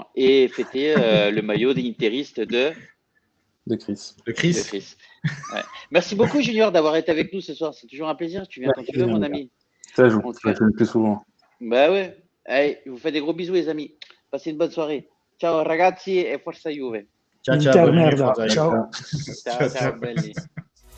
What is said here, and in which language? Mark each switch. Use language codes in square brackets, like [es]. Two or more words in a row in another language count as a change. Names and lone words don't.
[fr] Et fêter le maillot des interistes de Chris. Le Chris. Ouais. Merci beaucoup, Junior, d'avoir été avec nous ce soir. C'est toujours un plaisir. Tu viens quand tu veux, mon ami. Ça joue. Ça joue le plus souvent. Bah ouais. Allez, je vous fais des gros bisous, les amis. Passez une bonne soirée. [it] Ciao, ragazzi, e forza Juve. Ciao, ciao. [fr] Bonne nuit, [it] Intermerda. Forza Juve. Ciao. Ciao, ciao, belli.